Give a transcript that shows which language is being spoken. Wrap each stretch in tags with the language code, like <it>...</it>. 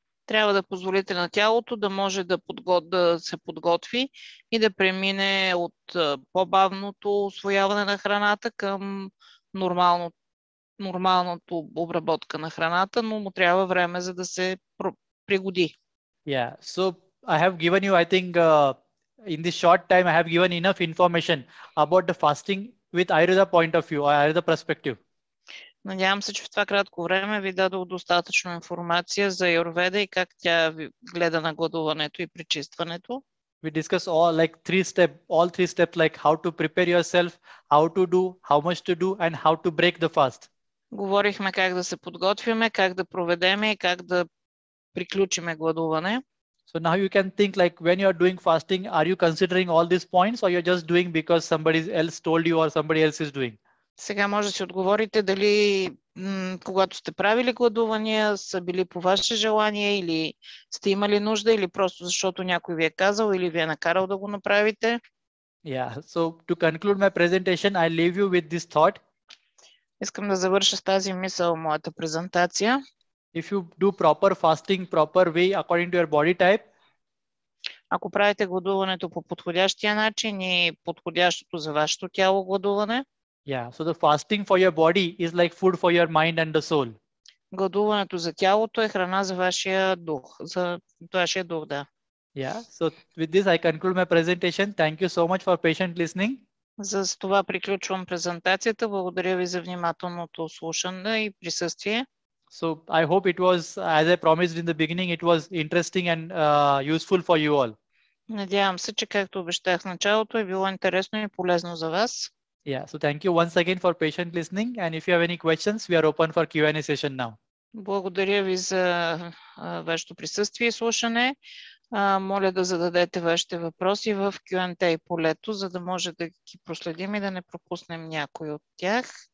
<bg>Трябва да позволите на тялото да може да се подготви и да премине от по-бавното усвояване на храната към нормалното обработка на храната, но му трябва време за да се пригоди.</bg> <en>Yeah, so I have given you, I think, in this short time, I have given enough information about the fasting with Ayurveda point of view or Ayurveda perspective.</en> <bg>Надявам се, че в това кратко време ви дадох достатъчно информация за Аюрведа и как тя ви гледа на гладуването и пречистването.</bg> <en>We discuss all three steps like how to prepare yourself, how to do, how much to do, and how to break the fast.</en> <bg>Говорихме как да се подготвиме, как да проведеме и как да приключиме гладуване.</bg> <en>So now you can think like when you are doing fasting, are you considering all these points or you're just doing because somebody else told you or somebody else is doing?</en> <bg>Сега може да си отговорите дали когато сте правили гладувания, са били по ваше желание или сте имали нужда или просто защото някой ви е казал или ви е накарал да го направите.</bg> <en>Yeah, so to conclude my presentation, I leave you with this thought.</en> <bg>Искам да завърша с тази мисъл моята презентация.</bg> <en>If you do proper fasting, proper way according to your body type,</en> <bg>ако правите гладуването по подходящия начин и подходящото за вашето тяло гладуване,</bg> <en>yeah, so the fasting for your body is like food for your mind and the soul.</en> <bg>Гладуването за тялото е храна за вашия дух, да.</bg> <en>Yeah, so with this I conclude my presentation. Thank you so much for patient listening.</en> <bg>За това приключвам презентацията. Благодаря ви за внимателното слушане и присъствие.</bg> <en>So I hope it was, as I promised in the beginning, it was interesting and useful for you all.</en> <bg>Надявам се, че както обещах в началото, е било интересно и полезно за вас.</bg> <en>Yeah, so thank you once again for patient listening. And if you have any questions, we are open for Q&A session now.</en> <bg>Благодаря ви за вашето присъствие и слушане. Моля да зададете вашите въпроси в Q&A полето, за да може да ги проследим и да не пропуснем някой от тях.</bg>